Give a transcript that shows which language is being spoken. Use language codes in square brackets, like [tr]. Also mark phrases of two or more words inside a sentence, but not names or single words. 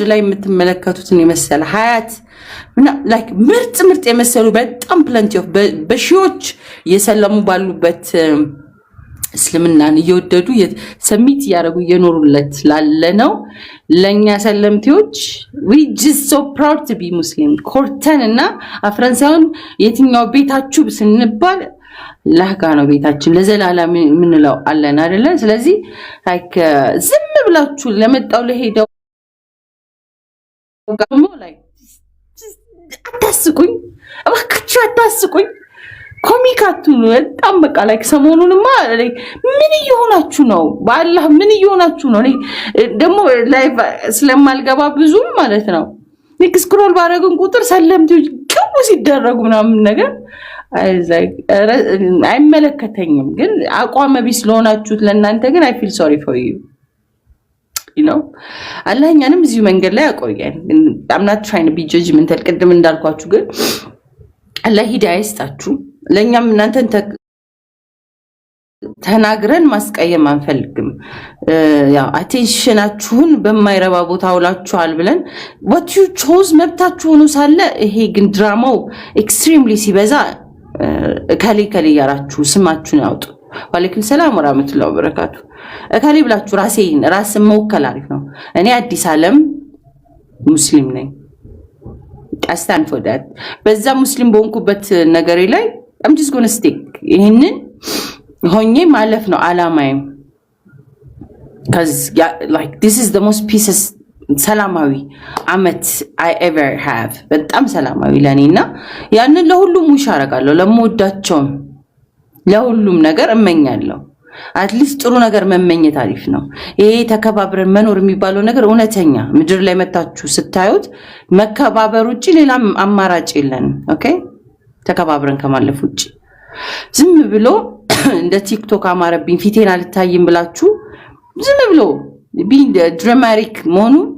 [am] ላይ የምትመለከቱትን የመሰለ ሀያት እና ላይክ ምርጥ የመሰሉ በጣም [en] plenty of [am] በሺዎች የሰለሙ ባሉበት እስልምናን እየወደዱ ሰሚት ያረጉ እየኖሩለት ላለነው ለኛ ሰለምቲዎች [en] we just so proud to be muslim [am] ኮርተን እና አፍረንሳውን የትኛው ቤታችሁ ስንባል ለሃጋ ነው ቤታችን ለዘላለም ምንለው አለን አይደለ? ስለዚህ ላይክ ዝም ብላችሁ ለመጣው ለሄደው ጋሞ ላይ አታስቁኝ እባካችሁ አታስቁኝ። ኮሚካቱ በጣም በቃ ላይክ ሰሞኑንማ ምን እየሆናችሁ ነው? በአላህ ምን እየሆናችሁ ነው? ደግሞ ላይቭ ስለማልገባ ብዙም ማለት ነው ኔክ ስክሮል ባረግን ቁጥር ሰለምቱ ከቡ ሲደረጉ ምናምን ነገር አይመለከተኝም። ግን አቋም ቢስ ለሆናችሁት ለእናንተ ግን [en] I feel sorry for you. [am] አላህ እኛንም እዚሁ መንገድ ላይ ያቆየን። [en] I'm not trying to be judgmental [am] ቅድም እንዳልኳችሁ ግን አላህ ሂዳያ ይስጣችሁ። ለኛም እናንተን ተናግረን ማስቀየም አንፈልግም። ያው አቴንሽናችሁን በማይረባ ቦታ አውላችኋል ብለን [en] what you chose [am] መብታችሁ ሆኖ ሳለ ይሄ ግን ድራማው ኤክስትሪምሊ ሲበዛ ከሌ ያራችሁ ስማችሁን ያውጡ። [ar] وعليكم السلام ورحمة الله وبركاته። [am] እካሌ ብላችሁ ራስን መወከል አሪፍ ነው። እኔ አዲስ ዓለም ሙስሊም ነኝ። [en] I stand for that. [am] በዛ ሙስሊም በሆንኩበት ነገሬ ላይ [en] I'm just going to stick [am] ይሄንን ሆኜ ማለፍ ነው አላማዬ። [en] cuz like this is the most peaceful [am] ሰላማዊ አመት [en] I ever have [am] በጣም ሰላማዊ ለኔና ያንን ለሁሉም ይሻረጋለሁ ለሞዳቸው ለሁሉም ነገር እመኛለሁ። አትሊስት ጥሩ ነገር መመኘት አሪፍ ነው። ይሄ ተከባብረን መኖር የሚባለው ነገር እውነተኛ ምድር ላይ መታችሁ ስታዩት መከባበር ውጪ ሌላ አማራጭ የለን። ኦኬ ተከባብረን ከማለፍ ውጪ ዝም ብሎ እንደ ቲክቶክ አማረብኝ ፊቴን አልታይም ብላችሁ ዝም ብሎ ድራማቲክ መሆኑ